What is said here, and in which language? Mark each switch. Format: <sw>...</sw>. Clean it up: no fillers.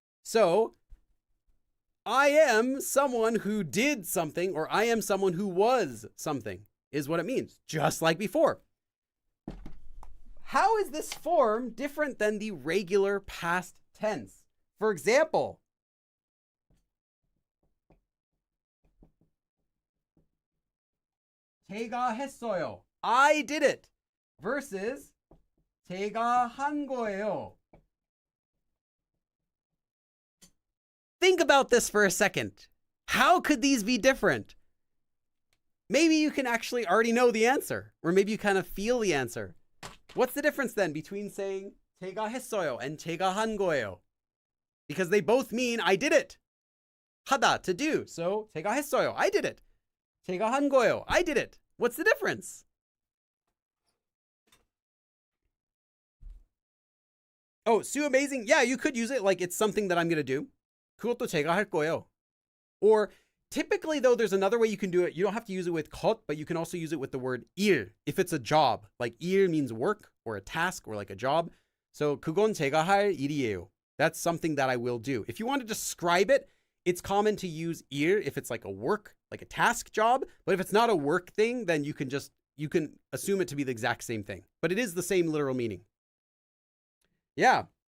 <en>So, I am someone who did something, or I am someone who was something, is what it means, just like before. How is this form different than the regular past tense? For example,</en> <ko>제가 했어요.</ko> <en>I did it.</en> <ko>Versus 제가 한 거예요.</ko> <en>Think about this for a second. How could these be different? Maybe you can actually already know the answer, or maybe you kind of feel the answer. What's the difference then between saying</en> <ko>제가 했어요</ko> <en>and</en> <ko>제가 한 거예요?</ko> <en>Because they both mean I did it. 하다, to do. So</en> <ko>제가 했어요.</ko> <en>I did it.</en> <ko>제가 한 거예요.</ko> <en>I did it. What's the difference? Oh, Sue Amazing. Yeah, you could use it like it's something that I'm going to do.</en> <ko>그것도 제가 할 거예요.</ko> <en>Or typically, though, there's another way you can do it. You don't have to use it with 것, but you can also use it with the word 일 if it's a job. Like 일 means work or a task or like a job.</en> <ko>So 그건 제가 할 일이에요.</ko> <en>That's something that I will do. If you want to describe it, it's common to use 일 if it's like a work, like a task job. But if it's not a work thing, then you can assume it to be the exact same thing. But it is the same literal meaning. Yeah.</en>